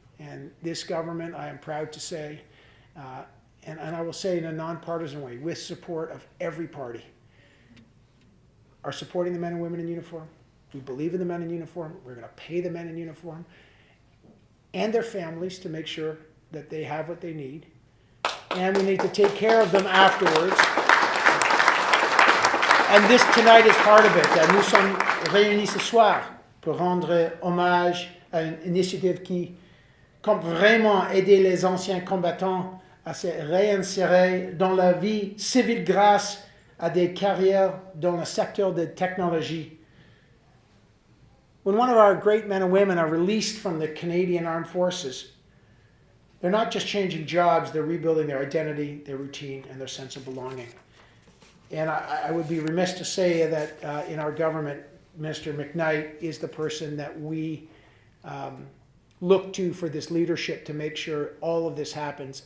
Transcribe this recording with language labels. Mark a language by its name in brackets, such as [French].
[English] And this government, I am proud to say, and I will say in a nonpartisan way, with support of every party, are supporting the men and women in uniform. We believe in the men in uniform. We're going to pay the men in uniform and their families to make sure that they have what they need. And we need to take care of them afterwards. And this tonight is part of it. [French] Nous sommes réunis ce soir pour rendre hommage à une initiative qui compte vraiment aider les anciens combattants à se réinsérer dans la vie civile grâce à des carrières dans le secteur de technologie. [English] When one of our great men and women are released from the Canadian Armed Forces, They're not just changing jobs, they're rebuilding their identity, their routine, and their sense of belonging. And I would be remiss to say that in our government, Minister McKnight is the person that we look to for this leadership to make sure all of this happens.